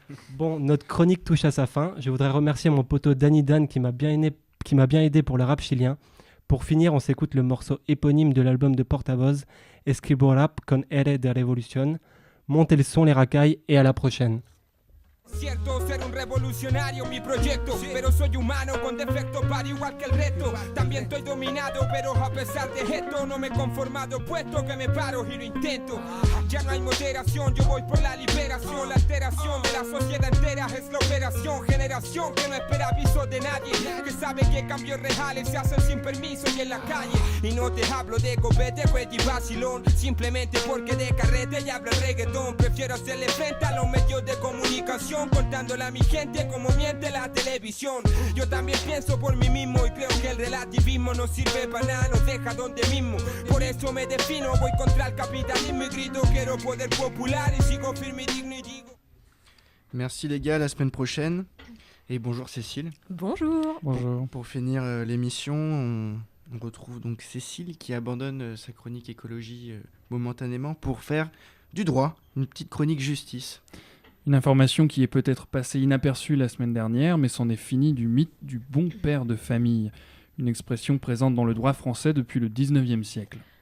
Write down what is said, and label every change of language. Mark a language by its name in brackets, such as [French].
[French] Bon, notre chronique touche à sa fin. Je voudrais remercier mon poteau Danny Dan qui m'a bien aidé pour le rap chilien. Pour finir, on s'écoute le morceau éponyme de l'album de Portavoz, Escribo Rap con R de Revolution. Montez le son, les racailles, et à la prochaine. [Spanish] Cierto ser un revolucionario mi proyecto, pero soy humano con defecto para igual que el resto. También estoy dominado, pero a pesar de esto no me he conformado, puesto que me paro y lo intento. Ya no hay moderación, yo voy por la liberación. La alteración de la sociedad entera es la operación. Generación que no espera aviso de nadie, que sabe que cambios reales se hacen sin permiso y en la calle. Y no te hablo de copete, y vacilón, simplemente porque de carrete y hablo el reggaetón. Prefiero hacerle frente a los medios de comunicación, contándole a mi gente como miente la televisión. Yo también pienso por mí mismo y creo que el relativismo no sirve para nada, nos deja donde mismo. Por eso me defino, voy contra el capitalismo y grito quiero poder popular y sigo firme y digno y digo. [French] Merci les gars, à la semaine prochaine. Et bonjour Cécile. Bonjour. Bonjour. Pour finir l'émission, On retrouve donc Cécile qui abandonne sa chronique écologie momentanément pour faire du droit, une petite chronique justice. Une information qui est peut-être passée inaperçue la semaine dernière, mais c'en est fini du mythe du bon père de famille, une expression présente dans le droit français depuis le 19e siècle.